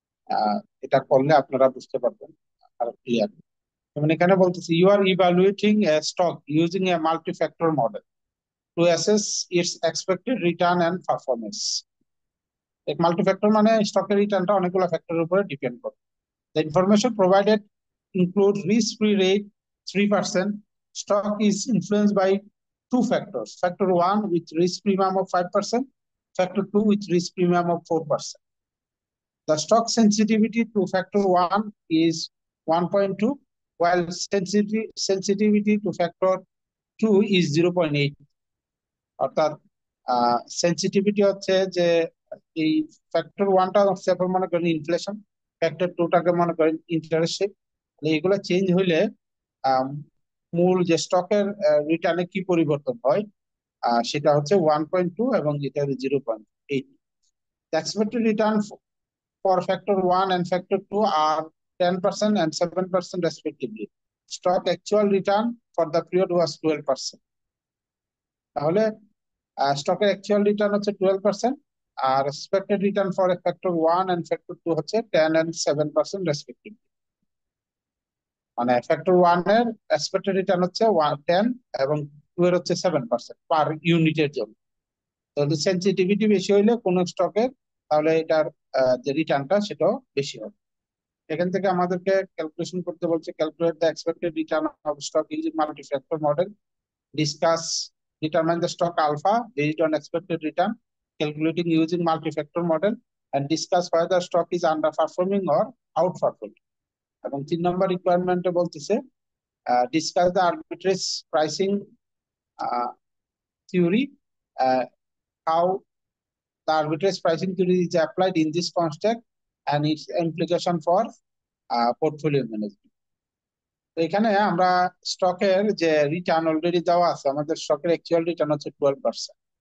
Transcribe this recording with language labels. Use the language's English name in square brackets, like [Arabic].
[Bangla] আহ, এটা করলে আপনারা বুঝতে পারবেন আর ক্লিয়ার। যেমন এখানে বলতেছি, [English] You are evaluating a stock using a multi factor model to assess its expected return and performance. [Bangla] এক মাল্টি ফ্যাক্টর মানে স্টকের রিটার্নটা অনেকগুলো ফ্যাক্টরের উপরে ডিপেন্ড করে। [English] The information provided include risk-free rate 3%. Stock is influenced by two factors. Factor one with risk premium of 5%, factor two with risk premium of 4%. The stock sensitivity to factor one is 1.2, while sensitivity to factor two is 0.8. [Bangla] অর্থাৎ sensitivity হচ্ছে যে এই factor ওয়ানটা হচ্ছে আপনার মনে করেন inflation, factor টুটাকে মনে করেন ইন্টারেস্ট রেট, এগুলো চেঞ্জ হইলে আম, মূল যে স্টকের রিটার্নে কি পরিবর্তন হয়, সেটা হচ্ছে 1.2 এবং এটা 0.8। [English] Expected return for factor 1 and factor 2 are 10% and 7% respectively. Stock actual return for the period was 12%. [Bangla] তাহলে স্টকের অ্যাকচুয়াল রিটার্ন হচ্ছে 12%, are [English] expected return for factor 1 and factor 2 [Bangla] হচ্ছে 10 এন্ড 7% রেসপেক্টিভলি। মানে ফ্যাক্টর 1 এর এক্সপেক্টেড রিটার্ন হচ্ছে 10 এবং 2 এর হচ্ছে 7% পার ইউনিটের জন্য। যদি সেনসিটিভিটি বেশি হইলে কোন স্টকের, তাহলে এটার যে রিটার্নটা সেটাও বেশি হবে। এখান থেকে আমাদেরকে ক্যালকুলেশন করতে বলছে, [English] Calculate the expected return of stock using multi factor model, discuss determine the stock alpha based on expected return, calculating using multi-factor model, and discuss whether stock is underperforming or outperforming. [Bangla] এবং 3 নম্বর রিকোয়ারমেন্টে বলতেছে [English] discuss the arbitrage pricing theory, how the arbitrage pricing theory is applied in this context and its implication for portfolio management. [Bangla] তো এখানে আমরা স্টকের যে return already দেওয়া আছে, আমাদের স্টকের অ্যাকচুয়াল রিটার্ন হচ্ছে 12%।